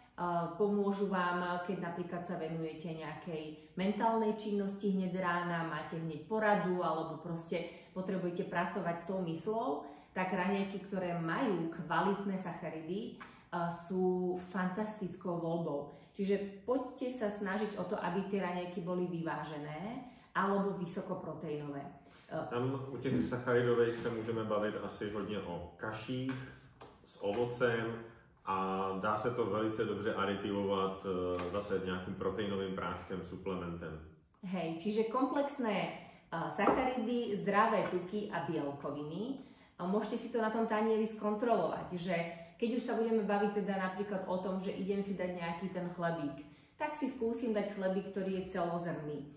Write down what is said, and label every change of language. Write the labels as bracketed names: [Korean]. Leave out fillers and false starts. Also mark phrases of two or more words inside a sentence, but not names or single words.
[Slovak] Pomôžu vám, keď napríklad sa venujete nejakej mentálnej činnosti hneď z rána, máte hneď poradu alebo proste potrebujete pracovať s tou myslou, tak raňajky, ktoré majú kvalitné sacharidy, sú fantastickou voľbou. Čiže poďte sa snažiť o to, aby tie raňajky boli vyvážené alebo vysokoproteínové. [Czech] Tam u těch sacharidových se můžeme bavit asi hodně o kaších s ovocem a dá se to velice dobře aditivovat zase nějakým proteinovým práškem, suplementem. [Slovak] Hej, čiže komplexné sacharidy, zdravé tuky a bielkoviny. Môžete si to na tom tanieri skontrolovať, že keď už sa budeme baviť teda napríklad o tom, že idem si dať nejaký ten chlebík, tak si skúsim dať chlebík, ktorý je celozrnný.